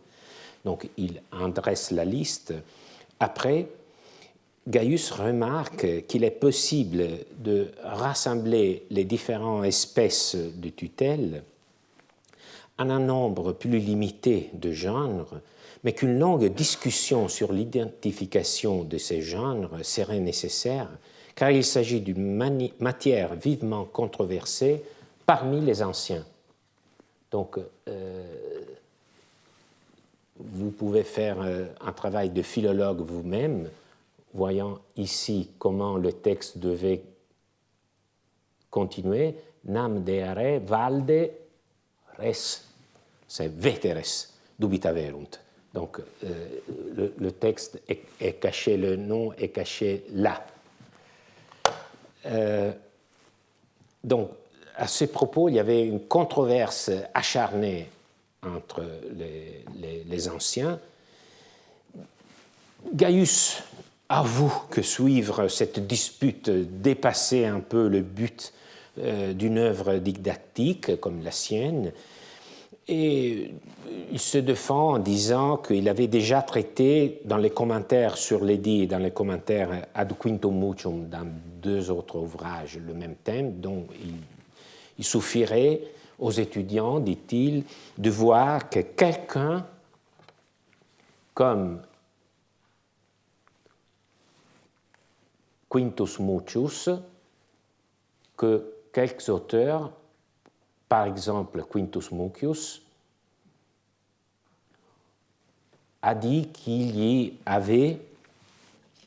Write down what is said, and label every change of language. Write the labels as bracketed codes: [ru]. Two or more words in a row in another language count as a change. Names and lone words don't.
[fr] Donc il en dresse la liste. Après, Gaius remarque qu'il est possible de rassembler les différentes espèces de tutelle en un nombre plus limité de genres, mais qu'une longue discussion sur l'identification de ces genres serait nécessaire, car il s'agit d'une matière vivement controversée parmi les anciens. Donc, vous pouvez faire un travail de philologue vous-même, voyant ici comment le texte devait continuer. [la] Nam deare valde res, c'est veteres dubitaverunt. [fr] Donc, le texte est caché, le nom est caché là. Donc, à ce propos, il y avait une controverse acharnée entre les anciens. Gaius avoue que suivre cette dispute dépassait un peu le but d'une œuvre didactique comme la sienne, et il se défend en disant qu'il avait déjà traité dans les commentaires sur l'édit et dans les commentaires [la] ad quintum mucium [fr] dans 2 autres ouvrages le même thème, dont il suffirait aux étudiants, dit-il, de voir que quelqu'un comme Quintus Mucius, que quelques auteurs, par exemple Quintus Mucius, a dit qu'il y avait